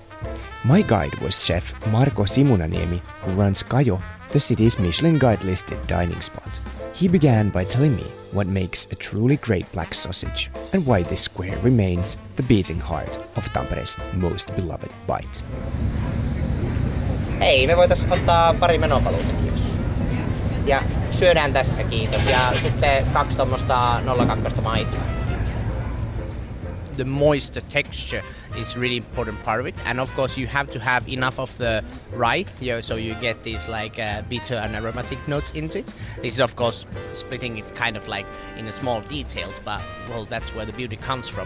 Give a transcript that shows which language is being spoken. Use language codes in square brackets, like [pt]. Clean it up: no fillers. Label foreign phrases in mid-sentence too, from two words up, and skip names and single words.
[en] My guide was chef Marko Simunaniemi, who runs Kajo, the city's Michelin Guide-listed dining spot. He began by telling me what makes a truly great black sausage and why this square remains the beating heart of Tampere's most beloved bite. [fi] Hei, me voitais ottaa pari menopaluuta, kiitos. Ja syödään tässä, kiitos. Ja sitten 2 tommoista 02 maitoa. [en] The moist texture is really important part of it, and of course you have to have enough of the rye, so you get these like bitter and aromatic notes into it. This is of course splitting it kind of like in the small details, but well, that's where the beauty comes from.